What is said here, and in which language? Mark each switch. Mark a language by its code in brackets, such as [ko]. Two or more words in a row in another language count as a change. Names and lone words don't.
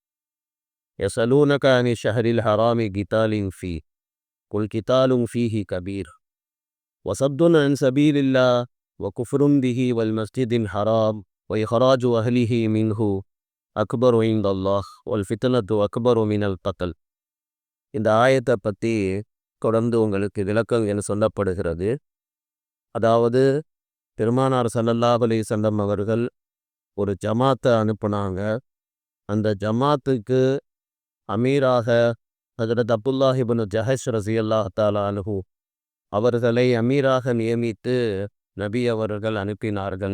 [ar] يسألونك عن الشهر الحرام قتال فيه قل قتال فيه كبير وصد عن سبيل الله وكفر به والمسجد الحرام وإخراج أهله منه أكبر عند الله والفتنة أكبر من القتل. [ta] இந்த ஆயத்தை பற்றி தொடர்ந்து உங்களுக்கு விளக்கம் என சொல்லப்படுகிறது. அதாவது பெருமானார் [ar] صلى الله عليه وسلم [ta] அவர்கள் ஒரு ஜமாத்தை அனுப்புனாங்க. அந்த ஜமாத்துக்கு அமீராக ஹஜ்ரத் அப்துல்லாஹ் இப்னு ஜஹஷ் [ar] رضي الله تعالى عنه [ta] அவர்களை அமீராக நியமித்து நபி அவர்கள் அனுப்பினார்கள்.